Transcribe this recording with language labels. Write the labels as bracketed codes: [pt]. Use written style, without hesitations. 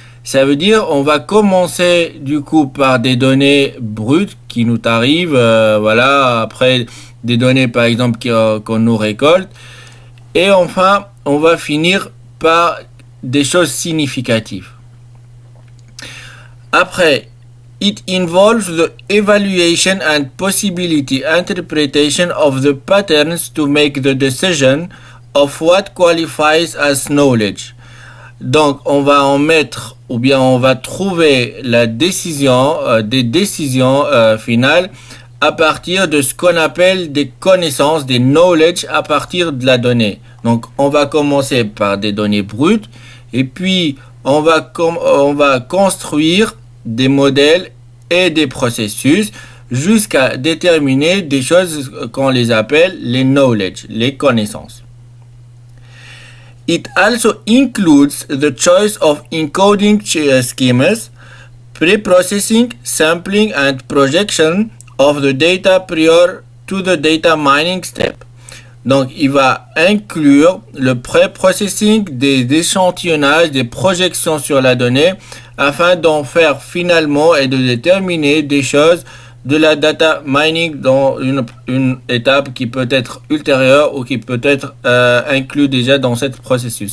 [fr] Ça veut dire on va commencer du coup par des données brutes qui nous arrivent, voilà, après des données par exemple qu'on nous récolte, et enfin on va finir par des choses significatives. Après, [en] it involves the evaluation and possibility interpretation of the patterns to make the decision of what qualifies as knowledge. [fr] Donc, on va en mettre ou bien on va trouver la décision, des décisions finales à partir de ce qu'on appelle des connaissances, des knowledge à partir de la donnée. Donc, on va commencer par des données brutes et puis on va construire des modèles et des processus jusqu'à déterminer des choses qu'on les appelle les knowledge, les connaissances. [en] It also includes the choice of encoding schemas, pre-processing, sampling and projection of the data prior to the data mining step. [fr] Donc, il va inclure le pré-processing, des échantillonnages, des projections sur la donnée afin d'en faire finalement et de déterminer des choses de la data mining dans une étape qui peut être ultérieure ou qui peut être inclue déjà dans ce processus.